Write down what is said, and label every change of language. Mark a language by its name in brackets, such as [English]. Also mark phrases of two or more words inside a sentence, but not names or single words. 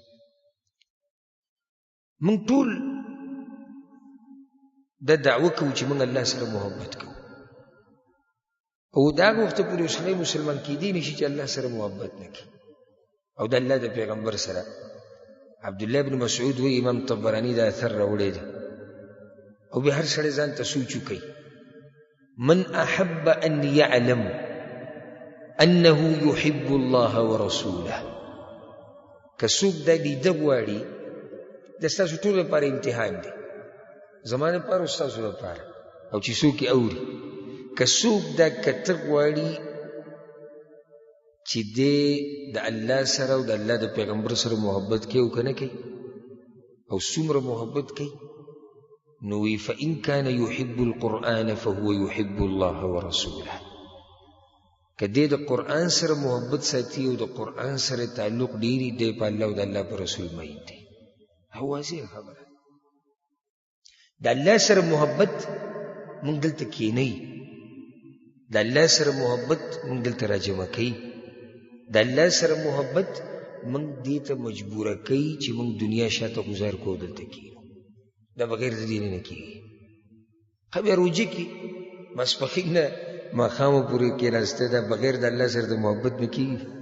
[Pashto] موږ ټول دا دعوه کوو چې موږ الله سره محبت کوو، او دا هغه وخته پورې اوسنی مسلمان کېدی نشي چې الله سره محبت نه کړي. او د الله د پیغمبر سره عبدالله بن مسعود وایي، امام طبراني دا اثر راوړی دی، او بیا هر سړی ځان ته سوچ وکړي، [Arabic] من احب ان يعلم انه يحب الله ورسوله. [Pashto] که څوک دا لیده غواړي، د ستاسو ټول لپاره امتحان دی، زما لپاره او ستاسو لپاره، او چې څوک یې اوري. که څوک دا کته غواړي چې دی د الله سره او د الله د پیغمبر سره محبت کوي او که نه کوي، او څومره محبت کوي، نو وی [Arabic] فإن كان يحب القرآن فهو يحب الله ورسوله. [Pashto] که دی د قرآن سره محبت ساتي او د قرآن سره تعلق ډېري، دی په الله او د الله په رسول مین دی. واضح خبره. د الله سره محبت موږ دلته کښېنئ، د الله سره محبت موږ دلته راجمع کوي د الله سره محبت موږ دې ته مجبوره کوي چې موږ دنیا شاته گزار کو دلته کیږو دا بغیر د دې نه کیږي خو بیا روجه کې ماسپښین نه ماښامه پورې کېناسته دا بغیر د الله سره د محبت نه کیږي